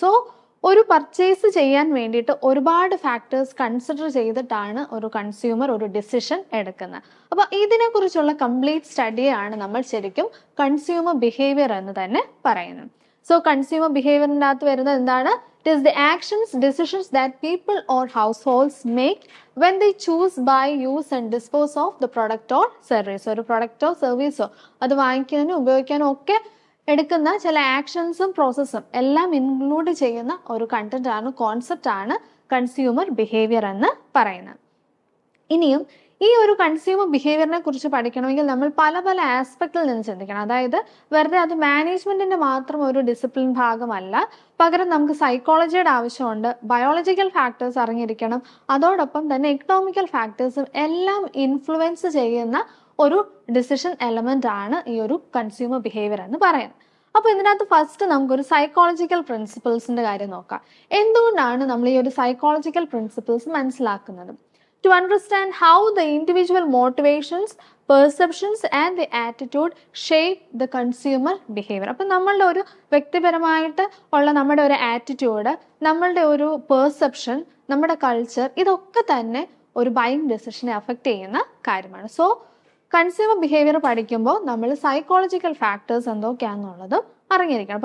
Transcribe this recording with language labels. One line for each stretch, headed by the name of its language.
Malayalam: So ഒരു purchase ചെയ്യാൻ വേണ്ടിയിട്ട് ഒരുപാട് ഫാക്ടേഴ്സ് കൺസിഡർ ചെയ്തിട്ടാണ് ഒരു കൺസ്യൂമർ ഒരു ഡിസിഷൻ എടുക്കുന്നത്. അപ്പോൾ ഇതിനെക്കുറിച്ചുള്ള കംപ്ലീറ്റ് സ്റ്റഡിയാണ് നമ്മൾ ശരിക്കും കൺസ്യൂമർ ബിഹേവിയർ എന്ന് തന്നെ പറയുന്നത്. സോ കൺസ്യൂമർ ബിഹേവിയറിൻ്റെ അകത്ത് വരുന്നത് എന്താണ്?
English: It is the actions, decisions that people or households make when they choose, buy, use and dispose of the product or service.
Malayalam: ഒരു പ്രൊഡക്റ്റോ സർവീസോ അത് വാങ്ങിക്കാനും ഉപയോഗിക്കാനും ഒക്കെ എടുക്കുന്ന ചില ആക്ഷൻസും പ്രോസസ്സും എല്ലാം ഇൻക്ലൂഡ് ചെയ്യുന്ന ഒരു കണ്ടന്റ് ആണ്, കോൺസെപ്റ്റ് ആണ് കൺസ്യൂമർ ബിഹേവിയർ എന്ന് പറയുന്നത്. ഇനിയും ഈ ഒരു കൺസ്യൂമർ ബിഹേവിയറിനെ കുറിച്ച് പഠിക്കണമെങ്കിൽ നമ്മൾ പല പല ആസ്പെക്റ്റിൽ നിന്ന് ചിന്തിക്കണം. അതായത് വെറുതെ അത് മാനേജ്മെന്റിന്റെ മാത്രം ഒരു ഡിസിപ്ലിൻ ഭാഗമല്ല, പകരം നമുക്ക് സൈക്കോളജിയുടെ ആവശ്യമുണ്ട്, ബയോളജിക്കൽ ഫാക്ടേഴ്സ് അറിഞ്ഞിരിക്കണം, അതോടൊപ്പം തന്നെ എക്കണോമിക്കൽ ഫാക്ടേഴ്സും എല്ലാം ഇൻഫ്ലുവൻസ് ചെയ്യുന്ന ഒരു ഡിസിഷൻ എലമെന്റ് ആണ് ഈ ഒരു കൺസ്യൂമർ ബിഹേവിയർ എന്ന് പറയുന്നത്. അപ്പോൾ ഇതിനകത്ത് ഫസ്റ്റ് നമുക്കൊരു സൈക്കോളജിക്കൽ പ്രിൻസിപ്പിൾസിന്റെ കാര്യം നോക്കാം. എന്തുകൊണ്ടാണ് നമ്മൾ ഈ ഒരു സൈക്കോളജിക്കൽ പ്രിൻസിപ്പിൾസ് മനസ്സിലാക്കുന്നത്?
English: To understand how the individual motivations, perceptions and the attitude shape the consumer behavior.
Malayalam: അപ്പം നമ്മളുടെ ഒരു വ്യക്തിപരമായിട്ട് ഉള്ള നമ്മുടെ ഒരു ആറ്റിറ്റ്യൂഡ്, നമ്മളുടെ ഒരു പെർസെപ്ഷൻ, നമ്മുടെ കൾച്ചർ, ഇതൊക്കെ തന്നെ ഒരു ബൈയിങ് ഡെസിഷനെ അഫക്റ്റ് ചെയ്യുന്ന കാര്യമാണ്. സോ കൺസ്യൂമർ ബിഹേവിയർ പഠിക്കുമ്പോൾ നമ്മൾ സൈക്കോളജിക്കൽ ഫാക്ടേഴ്സ് എന്തൊക്കെയാണെന്നുള്ളത് അറിഞ്ഞിരിക്കണം.